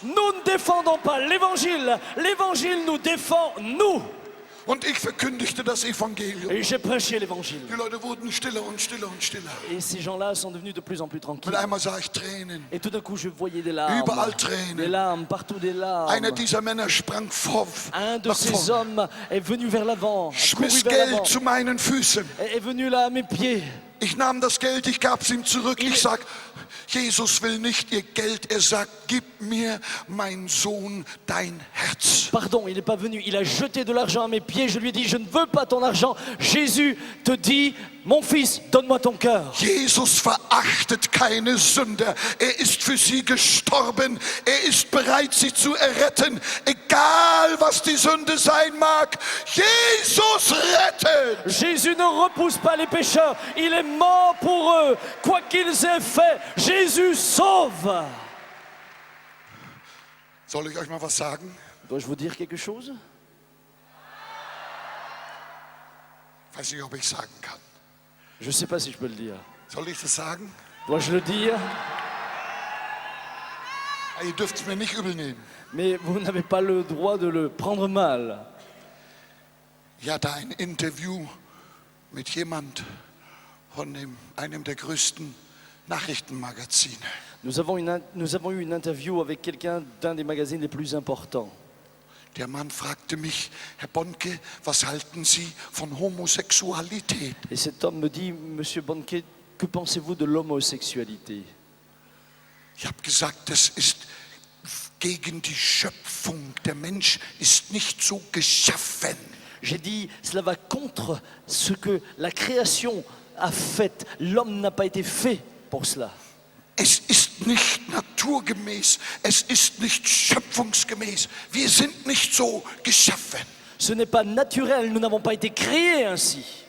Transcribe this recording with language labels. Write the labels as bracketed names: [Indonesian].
[French] Nous ne défendons pas l'évangile. L'évangile nous défend, nous. [German] Und ich verkündigte das Evangelium. [French] Et j'ai prêché l'évangile. [German] Die Leute wurden stiller und stiller und stiller. [French] Et ces gens-là sont devenus de plus en plus tranquilles. [German] Mit einmal sah ich Tränen. [French] Et tout d'un coup, je voyais des larmes. [German] Überall Tränen. [French] Des larmes, partout des larmes. [German] Einer dieser Männer sprang [French] Un de [German] nach [French] ces [German] vorn, [French] hommes est venu vers l'avant, a couru [German] schmiss [French] vers l'avant, [German] Geld zu meinen Füßen. [French] est venu là à mes pieds. [German] Ich nahm das Geld, ich gab es ihm zurück. Ich sag, Jesus will nicht ihr Geld. Er sagt, gib mir, mein Sohn, dein Herz. [French] Pardon, il n'est pas venu. Il a jeté de l'argent à mes pieds. Je lui ai dit, je ne veux pas ton argent. Jésus te dit, mon fils, donne-moi ton cœur. [German] Jesus verachtet keine Sünder. Er ist für sie gestorben. Er ist bereit, sie zu erretten. Egal, was die Sünde sein mag. Jesus rettet. [French] Jésus ne repousse pas les pécheurs. Il est mort pour eux. Quoi qu'ils aient fait, Jésus sauve. [German] Soll ich euch mal was sagen? [French] Dois-je vous dire quelque chose? [German] Ich weiß nicht, ob ich sagen kann. [French] Je ne sais pas si je peux le dire. [German] Soll ich das sagen? [French] Dois-je le dire? [German] Ihr dürft es mir nicht übel nehmen. [French] Mais vous n'avez pas le droit de le prendre mal. [German] Ich hatte ein Interview mit jemand von einem der größten Nachrichtenmagazine. [French] Nous avons eu une interview avec quelqu'un d'un des magazines les plus importants. [German] Der Mann fragte mich, Herr Bonke, was halten Sie von Homosexualität? [French] Et cet homme me dit, Monsieur Bonke, que pensez-vous de l'homosexualité? [German] Ich habe gesagt, das ist gegen die Schöpfung. Der Mensch ist nicht so geschaffen. [French] J'ai dit, cela va contre ce que la création a fait. L'homme n'a pas été fait pour cela. [German] Es ist nicht naturgemäß, es ist nicht schöpfungsgemäß. Wir sind nicht so geschaffen. [French] Ce n'est pas naturel, nous n'avons pas été créés ainsi.